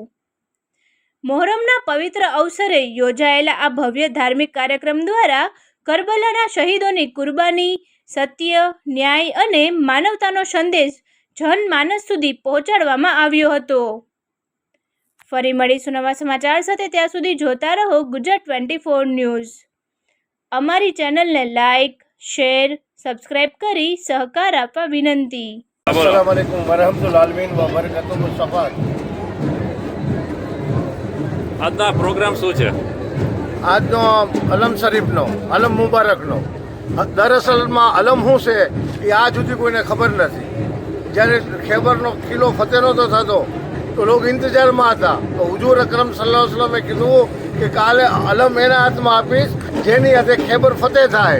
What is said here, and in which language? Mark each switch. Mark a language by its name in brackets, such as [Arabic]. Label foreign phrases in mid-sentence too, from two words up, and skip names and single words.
[Gujarati] મોહરમના પવિત્ર અવસરે યોજાયેલા આ ભવ્ય ધાર્મિક કાર્યક્રમ દ્વારા કરબલાના શહીદોની કુરબાની, સત્ય, ન્યાય અને માનવતાનો સંદેશ જનમાનસ સુધી પહોંચાડવામાં આવ્યો હતો। ફરી મળીશું નવા સમાચાર સાથે, ત્યાં સુધી જોતા રહો ગુજરાત 24 ન્યૂઝ। અમારી ચેનલને લાઇક, શેર, સબસ્ક્રાઇબ કરી સહકાર આપવા વિનંતી। [Arabic] السلام عليكم ورحمة الله وبركاته صفات. [Gujarati] આજના પ્રોગ્રામ શું છે? આજનો અલમ શરીફનો, અલમ મુબારકનો, દરઅસલમાં અલમ શું છે એ આજ સુધી કોઈને ખબર નથી। જ્યારે ખૈબરનો કિલ્લો ફતેહ નહોતો થતો તો લોકો ઇંતજારમાં હતા, તો હુજૂર અકરમ [Arabic] صلى الله عليه وسلم [Gujarati] કીધું કે કાલે અલમ એના હાથમાં આપીશ જેની હાથે ખૈબર ફતેહ થાય।